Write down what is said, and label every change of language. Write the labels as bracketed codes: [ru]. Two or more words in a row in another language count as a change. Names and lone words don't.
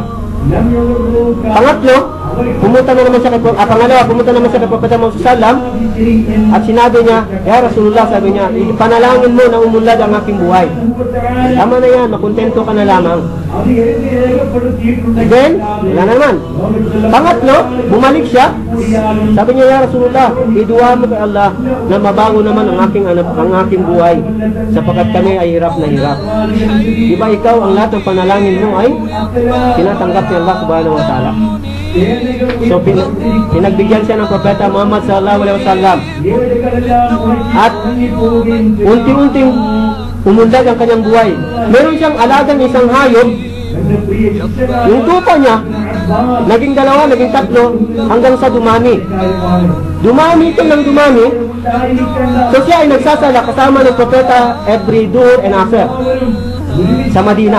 [tl] Pangatlo, pumunta na naman siya kay pangalawa, pumunta naman siya kay Propeta Muhammad sallam at sinabi niya, [ar] يا رسول الله, [tl] sabi niya, panalangin mo na umunlad ang aking buhay. Tama na yan, makontento ka na lamang. Then, wala naman. Pangatlo, bumalik siya. Sabi niya, [ar] يا رسول الله, [tl] idua mo kay Allah na mabago naman ang aking buhay sapagkat kami ay hirap na hirap. Diba ikaw, ang lahat ng panalangin mo ay tinatanggap ni Allah [ar] سبحانه وتعالى. [tl] So, pinagbigyan siya ng Propeta Muhammad [ar] صلى الله عليه وسلم [tl] at unti-unting umunlad ang kanyang buhay. Meron siyang alagang isang hayop. Yung tupa niya naging dalawa, naging tatlo hanggang sa dumami. Dumami ito ng dumami. So siya ay nagsasala kasama ng Propeta [en] every Dhuhr and Asr [tl] sa Madina.